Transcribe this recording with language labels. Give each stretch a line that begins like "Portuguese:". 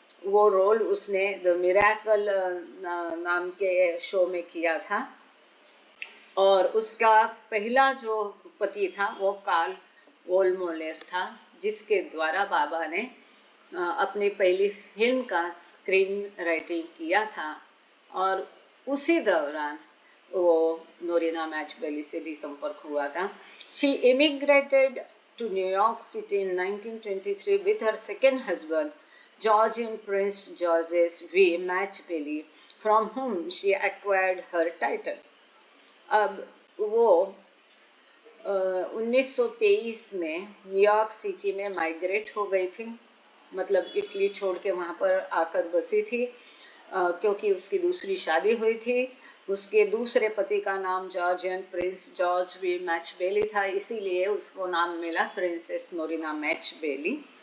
Hindi: वो रोल उसने the miracle नाम के शो में किया था और उसका पहला जो पति था वो कार्ल वोल्मोलेर था, जिसके द्वारा बाबा ने अपनी पहली फिल्म का स्क्रीन राइटिंग किया था। और उसी दौरान वो नोरिना मैचबेली से भी संपर्क हुआ था।
English: She immigrated to New York city in 1923 with her second husband Georgian Prince Georges V. Matchbelly, from whom she acquired her title.
Hindi: अब वो 1923 में न्यूयॉर्क सिटी में माइग्रेट हो गई थी, मतलब इटली छोड़ के वहाँ पर आकर बसी थी, क्योंकि उसकी दूसरी शादी हुई थी। उसके दूसरे पति का नाम जॉर्जियन प्रिंस जॉर्ज वी मैचबेली था, इसीलिए उसको नाम मिला प्रिंसेस नोरिना मैचबेली।